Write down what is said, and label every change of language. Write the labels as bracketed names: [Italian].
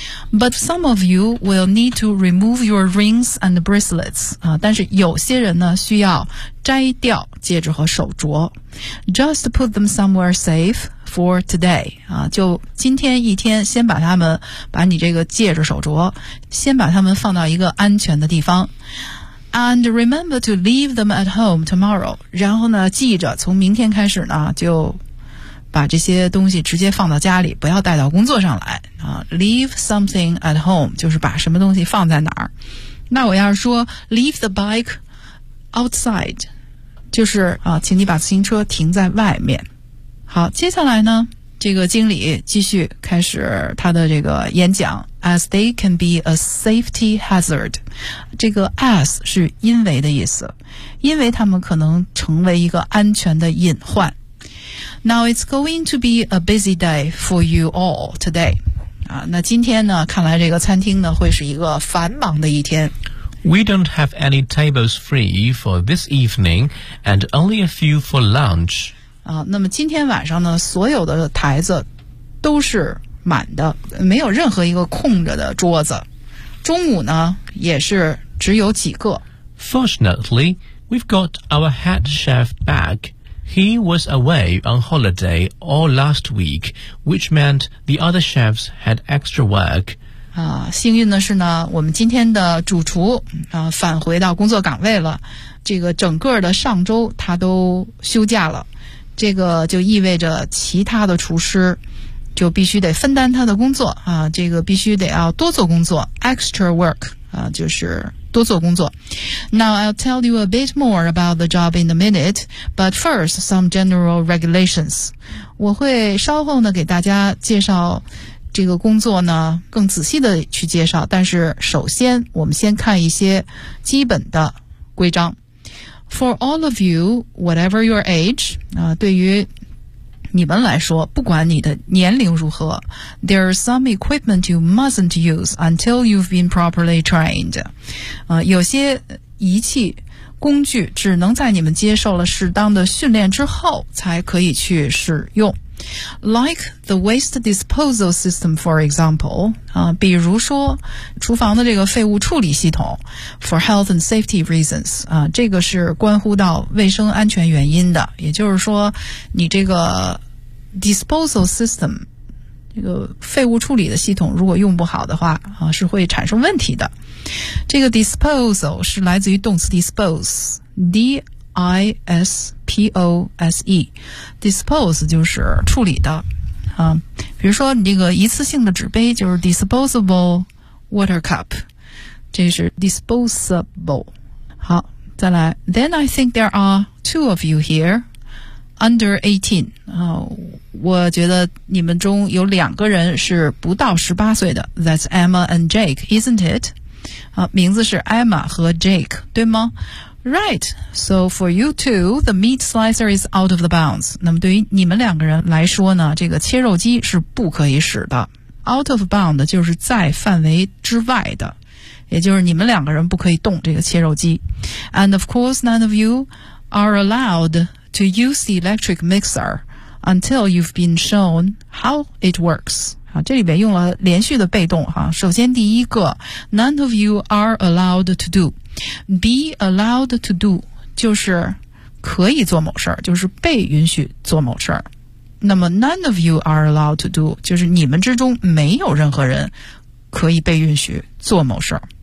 [English] But some of you will need to remove your rings and bracelets. [Chinese] 啊，但是有些人呢需要摘掉戒指和手镯。 [English] Just put them somewhere safe for today. [Chinese] 啊，就今天一天，先把他们，把你这个戒指、手镯，先把他们放到一个安全的地方。 [English] And remember to leave them at home tomorrow. [Chinese] 然后呢，记着从明天开始呢就。把这些东西直接放到家里，不要带到工作上来啊。 [English] Leave something at home [Chinese] 就是把什么东西放在哪儿。那我要是说 [English] leave the bike outside， [Chinese] 就是啊，请你把自行车停在外面。好，接下来呢，这个经理继续开始他的这个演讲。 [English] As they can be a safety hazard， [Chinese] 这个 as 是因为的意思，因为他们可能成为一个安全的隐患。 [English] Now it's going to be a busy day for you all today. [Chinese] 啊，那今天呢，看来这个餐厅呢会是一个繁忙的一天。 [English] We don't have any tables free for this evening, and only a few for lunch. [Chinese] 啊，那么今天晚上呢，所有的台子都是满的，没有任何一个空着的桌子。中午呢，也是只有几个。 [English] Fortunately, we've got our head chef back. He was away on holiday all last week, which meant the other chefs had extra work. [Chinese] 啊，幸运的是呢，我们今天的主厨啊返回到工作岗位了。这个整个的上周他都休假了，这个就意味着其他的厨师就必须得分担他的工作啊，这个必须得要多做工作 ，extra work 啊，就是。多做工作。 [English] Now I'll tell you a bit more about the job in a minute, but first some general regulations. [Chinese] 我会稍后呢给大家介绍这个工作呢更仔细的去介绍，但是首先我们先看一些基本的规章。 [English] For all of you, whatever your age, [Chinese] 对于你们来说，不管你的年龄如何， [English] There are some equipment you mustn't use until you've been properly trained. [Chinese] 有些仪器工具只能在你们接受了适当的训练之后才可以去使用。 [English] Like the waste disposal system, for example, [Chinese] 比如说厨房的这个废物处理系统 [English] for health and safety reasons, [Chinese] 这个是关乎到卫生安全原因的。也就是说你这个 disposal system, 这个废物处理的系统如果用不好的话是会产生问题的。这个 disposal 是来自于动词 dispose, D-I-S-P-O-S-E, dispose 就是处理的。比如说你这个一次性的纸杯就是 disposable water cup, 这是 disposable。好，再来。 [English] Then I think there are two of you here, under 18. [Chinese] 我觉得你们中有两个人是不到18岁的。 [English] That's Emma and Jake, isn't it? [Chinese] 名字是 Emma 和 Jake, 对吗？ [English] Right, so for you two, the meat slicer is out of the bounds. [Chinese] 那么对于你们两个人来说呢，这个切肉机是不可以使的。 [English] Out of bounds [Chinese] 就是在范围之外的，也就是你们两个人不可以动这个切肉机。 [English] And of course, none of you are allowed to use the electric mixer until you've been shown how it works. [Chinese] 这里边用了连续的被动哈。首先第一个 [English] None of you are allowed to do. Be allowed to do [Chinese] 就是可以做某事，就是被允许做某事。那么 [English] None of you are allowed to do [Chinese] 就是你们之中没有任何人可以被允许做某事。